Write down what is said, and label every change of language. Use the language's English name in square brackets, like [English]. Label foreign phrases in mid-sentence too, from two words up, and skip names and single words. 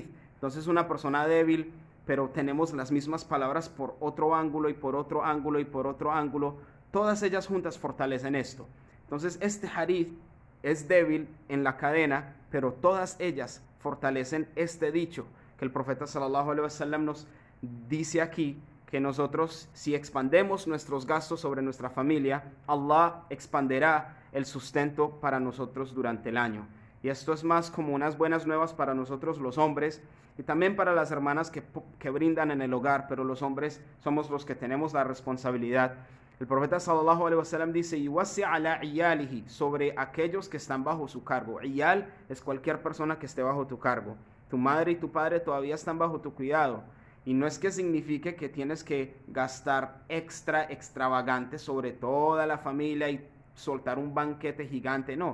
[Spanish] Entonces una persona débil, pero tenemos las mismas palabras por otro ángulo y por otro ángulo y por otro ángulo, todas ellas juntas fortalecen esto. Entonces este hadith es débil en la cadena, pero todas ellas fortalecen este dicho que el profeta [Arabic] صلى الله عليه وسلم [Spanish] nos dice aquí, que nosotros, si expandemos nuestros gastos sobre nuestra familia, Allah expanderá el sustento para nosotros durante el año. Y esto es más como unas buenas nuevas para nosotros los hombres y también para las hermanas que brindan en el hogar, pero los hombres somos los que tenemos la responsabilidad. El profeta [Arabic] صلى الله عليه وسلم [Spanish] dice: [Arabic] "يوسع على عياله", [Spanish] sobre aquellos que están bajo su cargo. Iyal es cualquier persona que esté bajo tu cargo. Tu madre y tu padre todavía están bajo tu cuidado. Y no es que signifique que tienes que gastar extravagante sobre toda la familia y soltar un banquete gigante, no.